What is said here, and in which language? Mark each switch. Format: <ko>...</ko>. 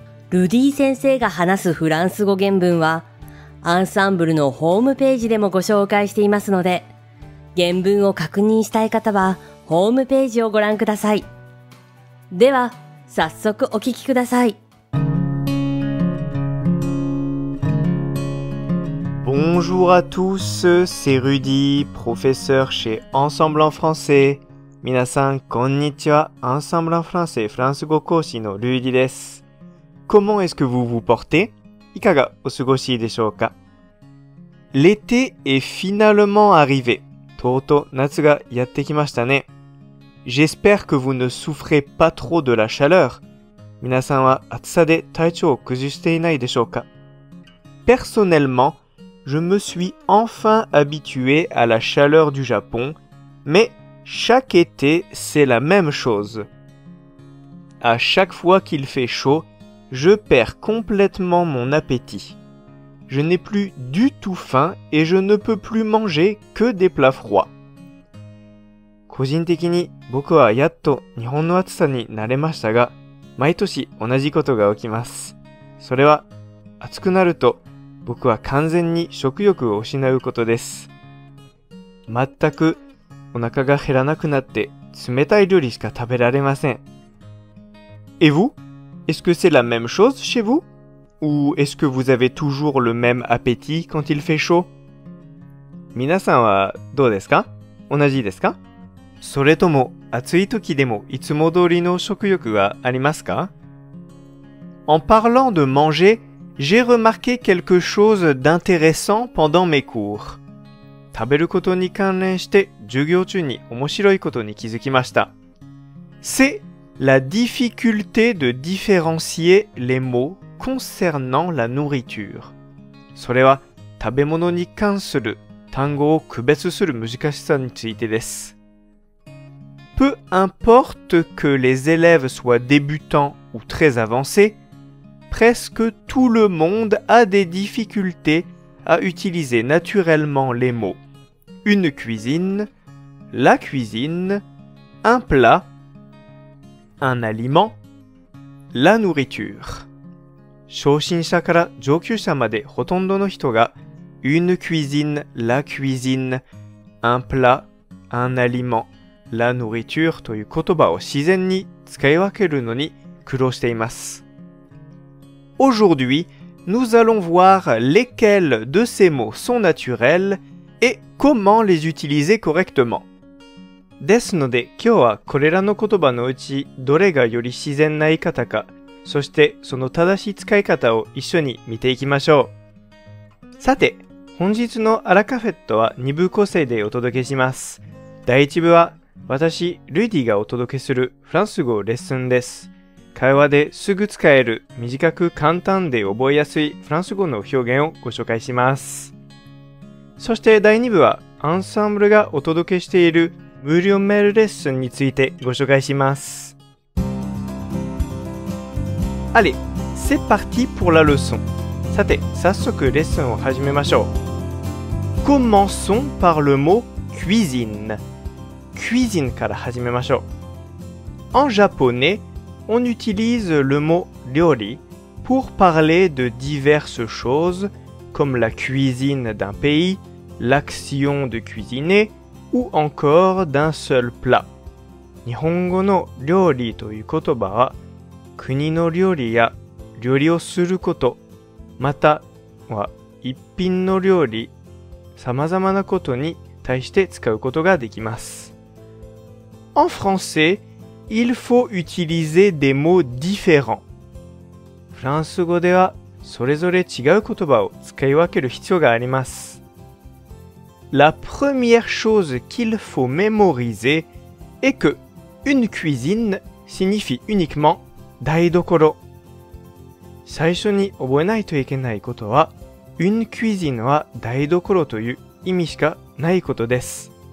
<ja>ルディ先生が話すフランス語原文はアンサンブルのホームページでもご紹介していますので、原文を確認したい方はホームページをご覧ください。では、早速お聞きください。</ja> <fr>Bonjour à tous, c'est Rudy, professeur chez Ensemble en français.</fr> <ja>皆さん、こんにちは。 Ensemble en français フランス語講師のルーディです。</ja> <fr>Comment est-ce que vous vous portez?</fr> <ja>いかがお過ごしでしょうか？</ja> <fr>L'été est finalement arrivé.</fr> <ja>とうとう夏がやってきましたね。</ja> <fr>J'espère que vous ne souffrez pas trop de la chaleur.</fr> <ja>皆さんは暑さで体調を崩していないでしょうか？</ja> <fr>Personnellement, je me suis enfin habitué à la chaleur du Japon, mais chaque été, c'est la même chose. À chaque fois qu'il fait chaud, je perds complètement mon appétit. Je n'ai plus du tout faim et je ne peux plus manger que des plats froids.</fr> <ja>個人的に僕はやっと日本の暑さに慣れましたが、毎年同じことが起きます。それは暑くなると僕は完全に食欲を失うことです。全くお腹が減らなくなって冷たい料理しか食べられません。</ja> <fr>Et vous? Est-ce que c'est la même chose chez vous? Ou est-ce que vous avez toujours le même appétit quand il fait chaud?</fr> <ja>皆さんはどうですか？同じですか？それとも暑い時でもいつも通りの食欲がありますか？</ja> <fr>En parlant de manger, j'ai remarqué quelque chose d'intéressant pendant mes cours.</fr> <ja>食べることに関連して授業中に面白いことに気づきました。</ja> <fr>C'est la difficulté de différencier les mots concernant la nourriture.</fr> <ja>それは食べ物に関する単語を区別する難しさについてです。</ja> <fr>Peu importe que les élèves soient débutants ou très avancés, presque tout le monde a des difficultés à utiliser naturellement les mots une cuisine, la cuisine, un plat, un aliment, la nourriture.</fr> <ja>初心者から上級者までほとんどの人が</ja> <fr>une cuisine, la cuisine, un plat, un aliment,La nourriture</fr> <ja>という言葉を自然に使い分けるのに苦労しています。</ja> <fr>Aujourd'hui, nous allons voir lesquels de ces mots sont naturels et comment les utiliser correctement.</fr> <ja>ですので、今日はこれらの言葉のうちどれがより自然な言い方か、そしてその正しい使い方を一緒に見ていきましょう。さて、本日のアラカフェットは2部構成でお届けします。第1部は私、ルディがお届けするフランス語レッスンです。会話ですぐ使える短く簡単で覚えやすいフランス語の表現をご紹介します。そして第2部はアンサンブルがお届けしている無料メールレッスンについてご紹介します。</ja> <fr>Allez, c'est parti pour la leçon.</fr> <ja>さて、早速レッスンを始めましょう。</ja> <fr>Commençons par le mot cuisine.Cuisine</fr> <ja>から始めましょう。</ja> <fr>En japonais, on utilise le mot ryori pour parler de diverses choses comme la cuisine d'un pays, l'action de cuisiner ou encore d'un seul plat.</fr> <ja>日本語の料理という言葉は国の料理や料理をすること、または一品の料理、様々なことに対して使うことができます。</ja> <fr>En français, il faut utiliser des mots différents.</fr> <ja>フランス語ではそれぞれ違う言葉を使い分ける必要があります。</ja> <fr>La première chose qu'il faut mémoriser est que une cuisine signifie uniquement 台所。</fr> <ja>最初に覚えないといけないことは、une cuisine は台所という意味しかないことです。</ja>